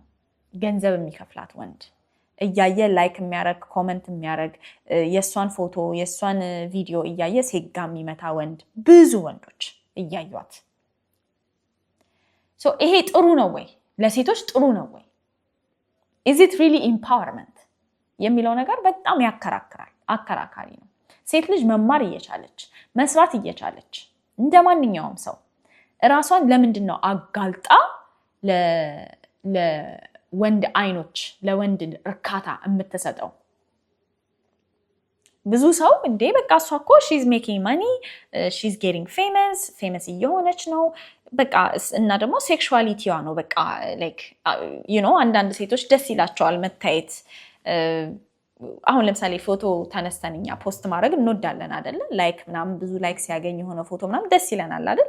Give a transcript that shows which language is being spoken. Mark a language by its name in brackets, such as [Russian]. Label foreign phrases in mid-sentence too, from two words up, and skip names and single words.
[Amharic] ገንዘብ የሚከፍላት ወንድ እያየ ላይክ የሚያደርግ ኮመንት የሚያደርግ የእሷን ፎቶ የእሷን ቪዲዮ እያየ ሴጋ የሚመታ ወንድ፣ ብዙ ወንዶች እያዩት። ይሄ ጥሩ ነው ወይ? ለሴቶች ጥሩ ነው ወይ? [English] is it really empowerment [Amharic] የሚለው ነገር በጣም ያከራክራል፣ አከራካሪ ነው። ሴት ልጅ መማር እየቻለች መስራት እየቻለች እንደ ማንኛውም ሰው እራሷን ለምንድን ነው አጋልጣ ለወንድ አይኖች ለወንድ እርካታ የምትሰጠው? ብዙ ሰው እንዴ በቃ እሷ እኮ [English] she's making money, she's getting famous [Amharic] እየሆነች ነው በቃ። እና ደግሞ ሴክሹዋሊቲዋ ነው በቃ like አንዳንድ ሴቶች ደስ ይላቸዋል መታየት። አሁን ለምሳሌ ፎቶ ተነስተንኛ ፖስት ማድረግ እንወዳለን አይደል? ላይክ ምናምን ብዙ ላይክ ሲያገኝ የሆነ ፎቶ ምናምን ደስ ይለናል አይደል?